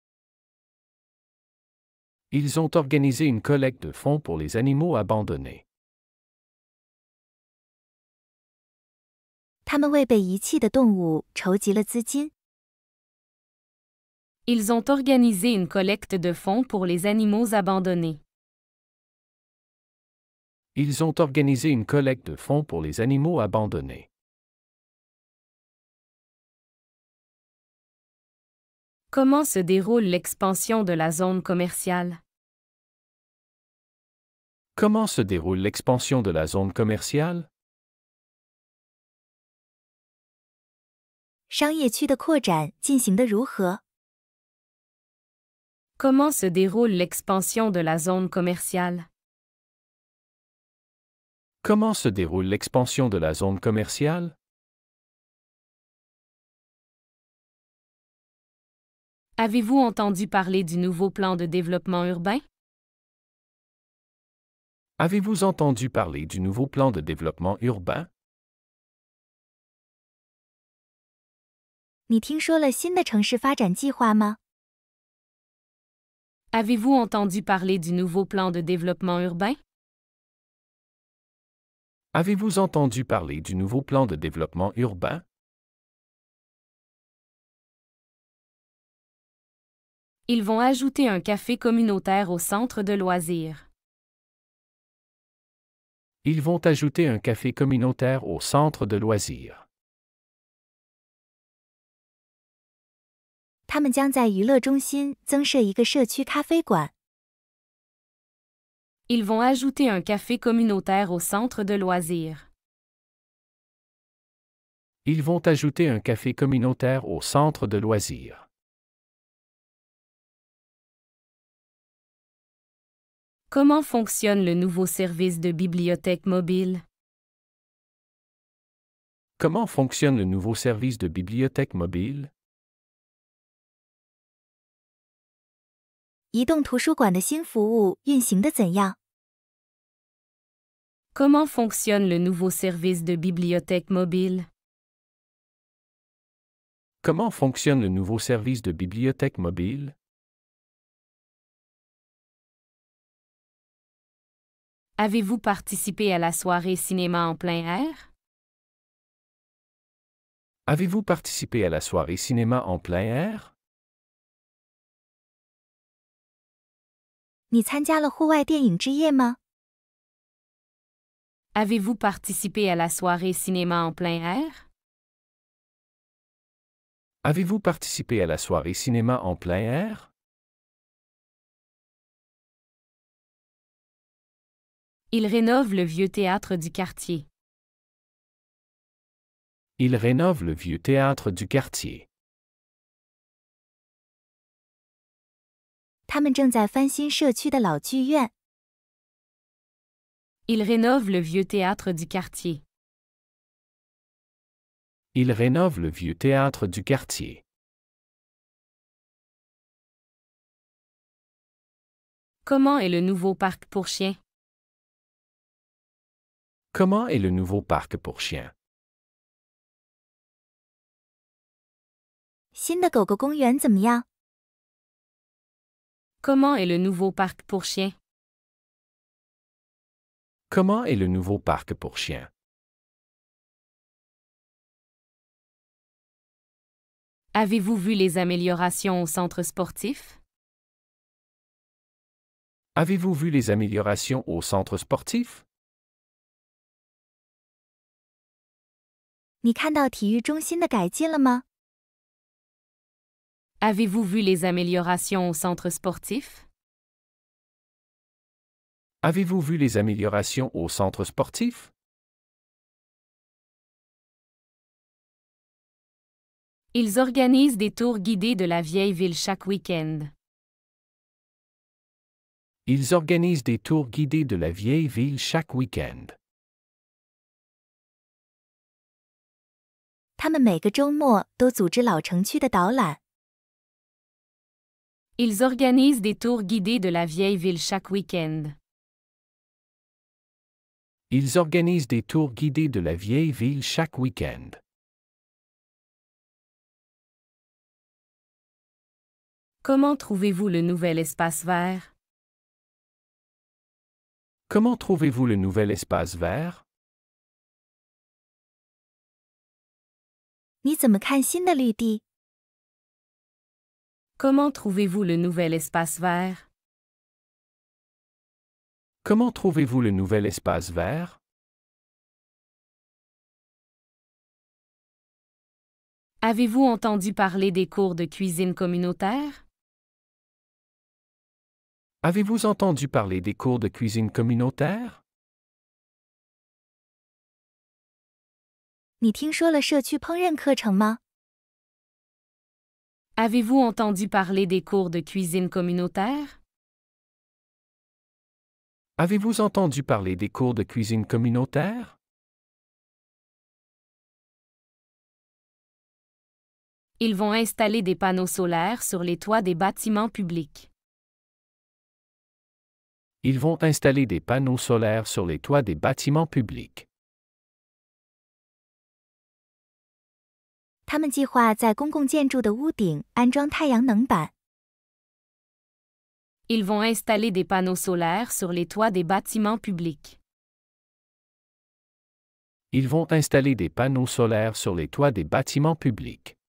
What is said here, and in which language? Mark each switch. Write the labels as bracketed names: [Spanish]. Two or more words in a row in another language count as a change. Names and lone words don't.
[French] Ils ont organisé une collecte de fonds pour les animaux abandonnés. [Chinese] 他们为被遗弃的动物筹集了资金。 [French] Ils ont organisé une collecte de fonds pour les animaux abandonnés. Ils ont organisé une collecte de fonds pour les animaux abandonnés. Comment se déroule l'expansion de la zone commerciale? Comment se déroule l'expansion de la zone commerciale? [Chinese] 商业区的扩展进行得如何？ [French] Comment se déroule l'expansion de la zone commerciale? Comment se déroule l'expansion de la zone commerciale? Avez-vous entendu parler du nouveau plan de développement urbain? Avez-vous entendu parler du nouveau plan de développement urbain? [Chinese] 你听说了新的城市发展计划吗？ [French] Avez-vous entendu parler du nouveau plan de développement urbain? Avez-vous entendu parler du nouveau plan de développement urbain? Ils vont ajouter un café communautaire au centre de loisirs. Ils vont ajouter un café communautaire au centre de loisirs. [Chinese] 他们将在娱乐中心增设一个社区咖啡馆。 [French] Ils vont ajouter un café communautaire au centre de loisirs. Ils vont ajouter un café communautaire au centre de loisirs. Comment fonctionne le nouveau service de bibliothèque mobile? Comment fonctionne le nouveau service de bibliothèque mobile? [Chinese] 移动图书馆的新服务运行得怎样？ [French] Comment fonctionne le nouveau service de bibliothèque mobile? Comment fonctionne le nouveau service de bibliothèque mobile? Avez-vous participé à la soirée cinéma en plein air? Avez-vous participé à la soirée cinéma en plein air? [Chinese] 你参加了户外电影之夜吗？ [French] Avez-vous participé à la soirée cinéma en plein air? Avez-vous participé à la soirée cinéma en plein air? Il rénove le vieux théâtre du quartier. Il rénove le vieux théâtre du quartier. [Chinese] 他们正在翻新社区的老剧院。 [French] Il rénove le vieux théâtre du quartier. Il rénove le vieux théâtre du quartier. Comment est le nouveau parc pour chiens? Comment est le nouveau parc pour chiens? [Chinese] 新的狗狗公园怎么样？ [French] Comment est le nouveau parc pour chiens? Comment est le nouveau parc pour chiens? Avez-vous vu les améliorations au centre sportif? Avez-vous vu les améliorations au centre sportif? [Chinese] 你看到体育中心的改进了吗？ [French] Avez-vous vu les améliorations au centre sportif? Avez-vous vu les améliorations au centre sportif? Ils organisent des tours guidés de la vieille ville chaque week-end. Ils organisent des tours guidés de la vieille ville chaque week-end. [Chinese] 他们每个周末都组织老城区的导览。 [French] Ils organisent des tours guidés de la vieille ville chaque week-end. Ils organisent des tours guidés de la vieille ville chaque week-end. Comment trouvez-vous le nouvel espace vert? Comment trouvez-vous le nouvel espace vert? [Chinese] 你怎么看新的绿地？ [French] Comment trouvez-vous le nouvel espace vert? Comment trouvez-vous le nouvel espace vert? Avez-vous entendu parler des cours de cuisine communautaire? Avez-vous entendu parler des cours de cuisine communautaire? [Chinese] 你听说了社区烹饪课程吗？ [French] Avez-vous entendu parler des cours de cuisine communautaire? Avez-vous entendu parler des cours de cuisine communautaire? Ils vont installer des panneaux solaires sur les toits des bâtiments publics. Ils vont installer des panneaux solaires sur les toits des bâtiments publics. [Chinese] 他们计划在公共建筑的屋顶安装太阳能板。 [French] Ils vont installer des panneaux solaires sur les toits des bâtiments publics. Ils vont installer des panneaux solaires sur les toits des bâtiments publics.